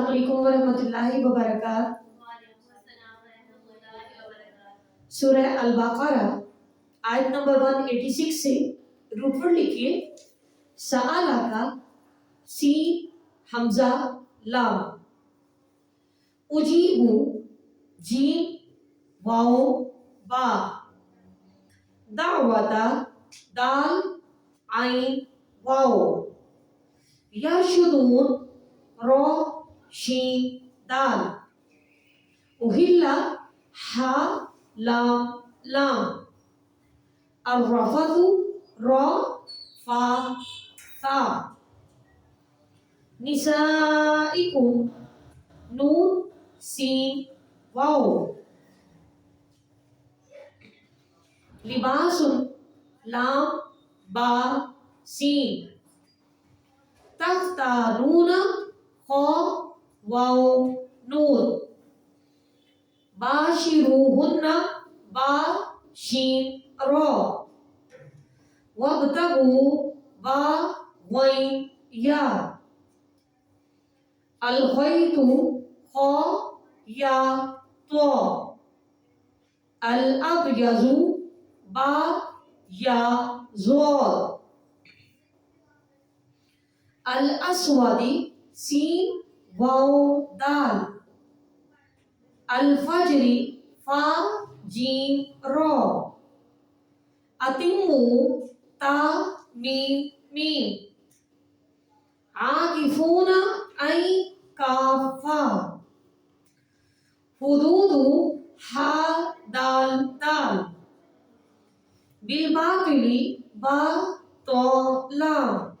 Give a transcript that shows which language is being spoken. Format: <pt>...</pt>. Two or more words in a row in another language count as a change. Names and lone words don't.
<ar>السلام عليكم ورحمة الله وبركاته.</ar> <hi>सूरह अल-बक़रा आयत नंबर 186 से रूट वर्ड लिखिए।</hi> <ar>سألَ كا سين همزة لام، أجيبُ جيم واو باء, دعوةَ دال عين واو، يرشدون را شين دال، أُحِلَّ حا لام لام، الرفثُ را فا ثا, نسائكم نون سين واو، لباسٌ لام با سين, تختانونَ خا واو نون، باشروهنّ با شين را، وابتغوا با غين يا, الخيطُ خا يا طا, الأبيضُ با يا ضاد، الأسودِ سين واو دال, الفجرِ فا جيم را, أتمّوا تا ميم ميم، عاكفونَ عين كاف فا، حدودُ حا دال دال، بالباطلِ با طا لام,</ar>